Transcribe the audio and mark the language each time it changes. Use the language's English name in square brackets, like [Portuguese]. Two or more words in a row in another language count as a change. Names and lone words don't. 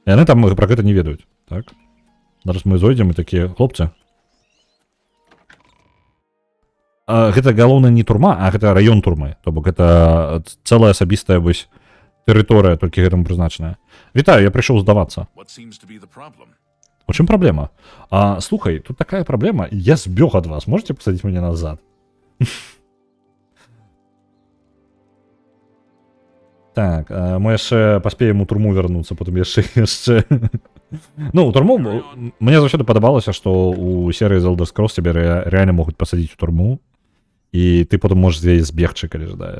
[Belarusian] Яны там пра гэта не ведаюць, так? Зараз мы зойдзем і такія, хлопцы. Гэта галоўна не турма, а гэта раён турмы. То бок гэта цэлая асабістая вось тэрыторыя, толькі гэтаму прызначаная. Вітаю, я прыйшоў здавацца. [English] What seems to be the problem? [Belarusian] У чым праблема? Слухай, тут такая праблема, я збег ад вас, можете пасадзіць мяне назад? Так, мы яшчэ паспеем у турму вярнуцца, потым яшчэ. Ну, у турму мне заўсёды падабалася, што у серыі The Elder Scrolls цябе рэальна могуць пасадзіць у турму, і ты потым можаш з яе збегчы, калі жадаеш.